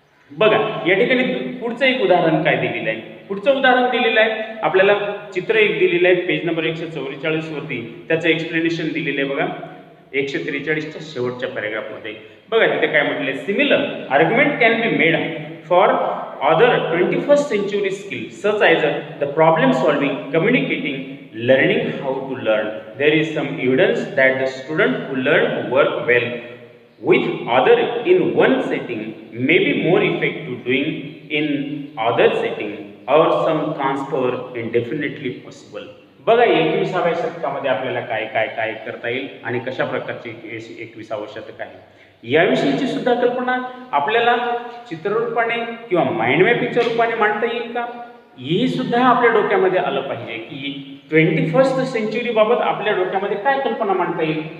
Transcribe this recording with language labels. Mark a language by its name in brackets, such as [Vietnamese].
[Marathi] बघा या ठिकाणी पुढचं एक उदाहरण काय दिलेलं आहे. पुढचं उदाहरण दिलेलं आहे आपल्याला, चित्र एक दिलेलं आहे पेज नंबर 144 वरती, त्याचं एक्सप्लेनेशन दिलेलं आहे. बघा 143च्या शेवटच्या पॅरेग्राफमध्ये बघा तिथे काय म्हटलंय, [English] Similar argument can be made for other 21st century skills such as the problem solving, communicating, learning how to learn. There is some evidence that the student who learn to work well with other in one setting may be more effective doing in other setting, or some transfer indefinitely possible. [Marathi] बघा 21व्या शतकामध्ये आपल्याला काय काय काय करता येईल आणि कशा प्रकारची 21व शतक आहे याविषयीची सुद्धा कल्पना आपल्याला चित्ररूपाने किंवा माइंड मॅपिंगच्या रूपाने मांडता येईल का, ही सुद्धा आपल्या डोक्यामध्ये आलं पाहिजे की 21st सेंचुरी बाबत आपल्या डोक्यामध्ये काय कल्पना मांडता येईल.